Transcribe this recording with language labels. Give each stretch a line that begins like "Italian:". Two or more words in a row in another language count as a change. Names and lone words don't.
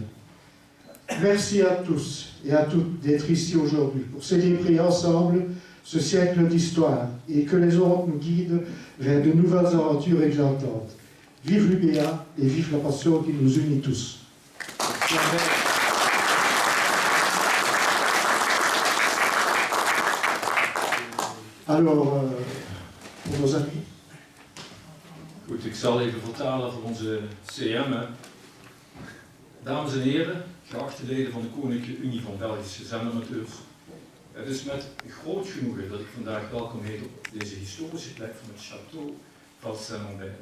French: Merci à tous et à toutes d'être ici aujourd'hui pour célébrer ensemble ce siècle d'histoire et que les ondes nous guident vers de nouvelles aventures éclatantes. Vive l'UBA et vive la passion qui nous unit tous. Alors, pour nos amis.
Dutch: Goed, ik zal even vertalen voor onze CM. Hè. Dames en heren, geachte leden van de Koninklijke Unie van Belgische Zendamateurs. Het is met groot genoegen dat ik vandaag welkom heet op deze historische plek van het Château van Saint-Lambert.